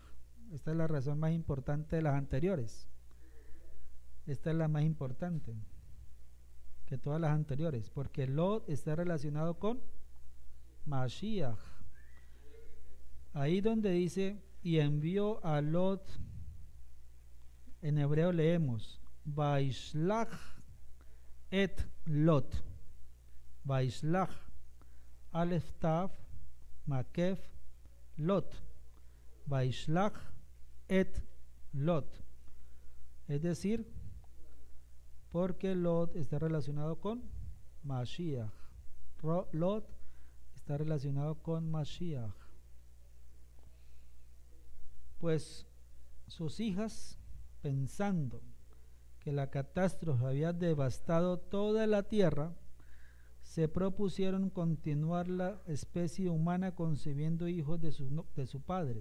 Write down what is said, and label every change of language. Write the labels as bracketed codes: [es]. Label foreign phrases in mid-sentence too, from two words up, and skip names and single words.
[es] Esta es la razón más importante de las anteriores. Esta es la más importante que todas las anteriores, porque Lot está relacionado con Mashiach. Ahí donde dice, y envió a Lot, en hebreo leemos, [he] וישלח את לוט. וישלח, אלף תו, מקף, לוט. וישלח את לוט. [es] Es decir, porque Lot está relacionado con Mashiach. Lot está relacionado con Mashiach. Pues sus hijas, pensando que la catástrofe había devastado toda la tierra, se propusieron continuar la especie humana concibiendo hijos de su padre.